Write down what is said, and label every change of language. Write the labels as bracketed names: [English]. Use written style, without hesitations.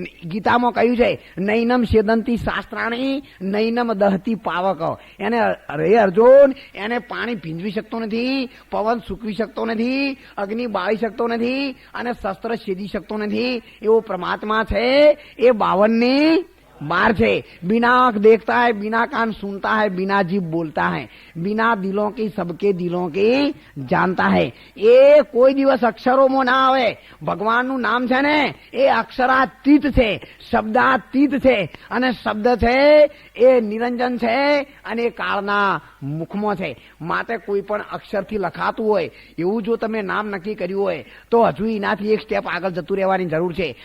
[Gujarati] ગીતામાં કહ્યું છે, [Sanskrit] નૈનમ છેદંતી શાસ્ત્રાણી નૈનમ દહતી પાવક. [Gujarati] એને રે અર્જુન, એને પાણી ભીંજવી શકતો નથી, પવન સૂકવી શકતો નથી, અગ્નિ બાળી શકતો નથી અને શસ્ત્ર છેદી શકતો નથી. એવો પરમાત્મા છે. એ 52ની 12 છે. [Hindi] बिना आंख देखता है, बिना कान सुनता है, बिना जीभ बोलता है, बिना दिलों की सबके दिलों की जानता है. [Gujarati] એ કોઈ દિવસ અક્ષરોમાં ના આવે. ભગવાનનું નામ છે ને એ અક્ષરાતીત છે, શબ્દાતીત છે. અને શબ્દ છે એ નિરંજન છે અને એ કાળના મુખમાં છે. માટે કોઈ પણ અક્ષરથી લખાતું હોય એવું જો તમે નામ નક્કી કર્યું હોય તો હજુ એનાથી એક સ્ટેપ આગળ જતું રહેવાની જરૂર છે.